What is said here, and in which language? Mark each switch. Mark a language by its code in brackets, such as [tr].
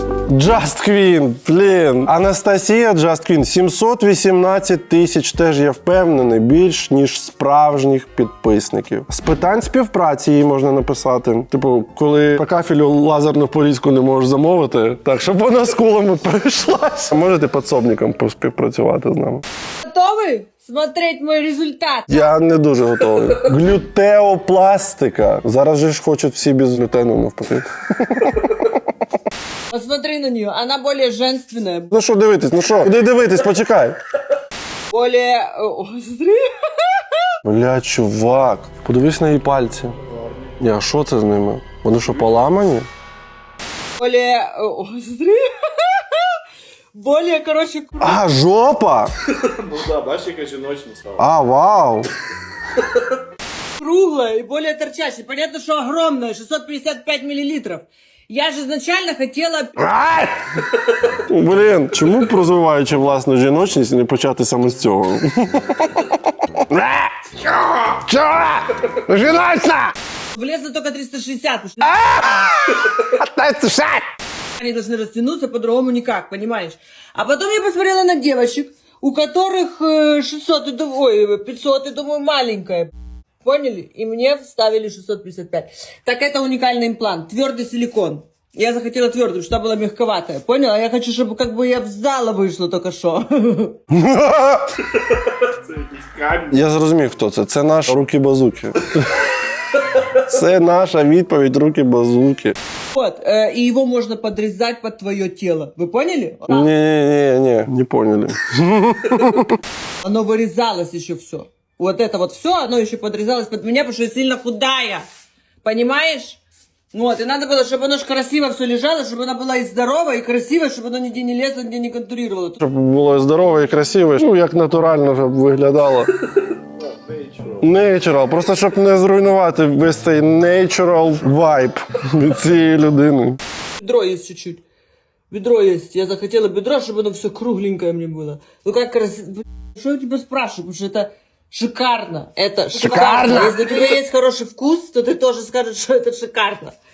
[uk] Just Queen, блін. Анастасія Just Queen, 718 тисяч, теж я впевнений, більш ніж справжніх підписників. З питань співпраці її можна написати. Типу, коли по кафелю лазерну порізку не можеш замовити, так, щоб вона з кулами перейшлась. Можете підсобником поспівпрацювати з нами. [ru] Готовий смотреть мой результат? [uk] Я не дуже готовий. Глютеопластика. Зараз же ж хочуть всі без глютену навпаки. [ru] Посмотри на нее, она более женственная. [uk] Ну що дивитись, ну що? Куди дивитись, почекай. [ru] Более... О, смотри. [uk] Бля, чувак, подивись на її пальці. Ні, а що це з ними? Вони що, поламані? [ru] Более... О, смотри. Более, короче... А, жопа! [uk] Ну да, бачиш, яка жіночна стала. А, вау! [ru] Круглая и более торчащая. Понятно, что огромная, 655 миллилитров. Я же изначально хотела... [uk] Блін, чому, розвиваючи власну жіночність, не почати саме з цього? Чого? Жіночна! [ru] Влезла только 360. 360! Они должны растянуться, по-другому никак, понимаешь? А потом я посмотрела на девочек, у которых 600, ой, 500, и думаю, маленькая. Поняли? И мне вставили 655. Так это уникальный имплант, твердый силикон. Я захотела твердую, чтобы была мягковатая. Поняла? Я хочу, чтобы как бы я в зала вышла только что. [uk] Я зрозумів, хто це. Це наш руки-базуки. Це наша відповідь руки-базуки. [ru] Вот, и его можно подрезать под твое тело. Вы поняли? Не поняли. Оно вырезалось еще все. Вот это вот все, оно еще подрезалось под меня, потому что я сильно худая. Понимаешь? Вот, и надо было, чтобы оно ж красиво все лежало, чтобы она была и здорова, и красивая, чтобы оно нигде не лезло, нигде не контурировало. [uk] Щоб було здорове і красиве, ну як натурально, щоб виглядало. [en] Natural. [uk] Просто щоб не зруйнувати весь цей [en] natural vibe [uk] від цієї людини. [ru] Бедро есть чуть-чуть. Бедро есть. Я захотела бедро, чтобы оно все кругленькое мне было. Ну как красиво. Что я тебя спрашиваю? Потому что это шикарно. Это шикарно. Если у тебя есть хороший вкус, то ты тоже скажешь, что это шикарно.